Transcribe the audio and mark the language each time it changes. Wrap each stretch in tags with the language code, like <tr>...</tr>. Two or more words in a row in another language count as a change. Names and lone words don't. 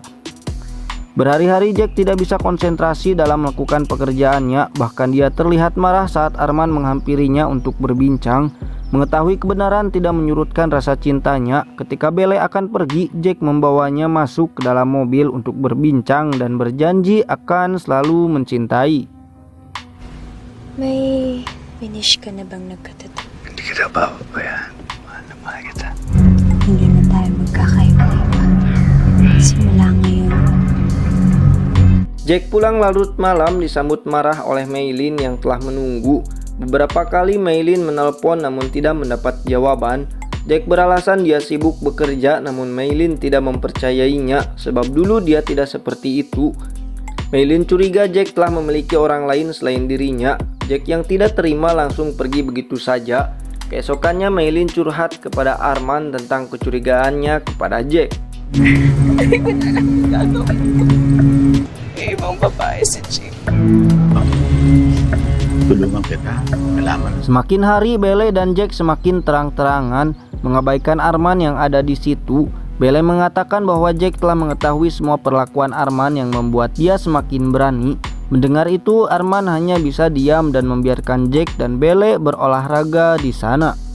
<id>Berhari-hari Jack tidak bisa konsentrasi dalam melakukan pekerjaannya. Bahkan dia terlihat marah saat Arman menghampirinya untuk berbincang. Mengetahui kebenaran tidak menyurutkan rasa cintanya. Ketika Belle akan pergi, Jack membawanya masuk ke dalam mobil untuk berbincang dan berjanji akan selalu mencintai.</id> <tl>May finish ka na bang nagkatato? Hindi kita papabayaan. Mahal na mahal kita. Hindi na tayo magkakaiwalay pa. Simula ngayon.</tl> <id>Jack pulang larut malam disambut marah oleh Maylin yang telah menunggu. Beberapa kali Maylin menelpon namun tidak mendapat jawaban. Jack beralasan dia sibuk bekerja, namun Maylin tidak mempercayainya sebab dulu dia tidak seperti itu. Maylin curiga Jack telah memiliki orang lain selain dirinya. Jack yang tidak terima langsung pergi begitu saja. Keesokannya Maylin curhat kepada Arman tentang kecurigaannya kepada Jack.</id> <tl>Iba ibang babae si Jake. Tulungan kita. Malaman.</tl> <id>Semakin hari Bele dan Jack semakin terang-terangan mengabaikan Arman yang ada di situ. Bele mengatakan bahwa Jack telah mengetahui semua perlakuan Arman yang membuat dia semakin berani. Mendengar itu, Arman hanya bisa diam dan membiarkan Jack dan Bele berolahraga di sana.</id>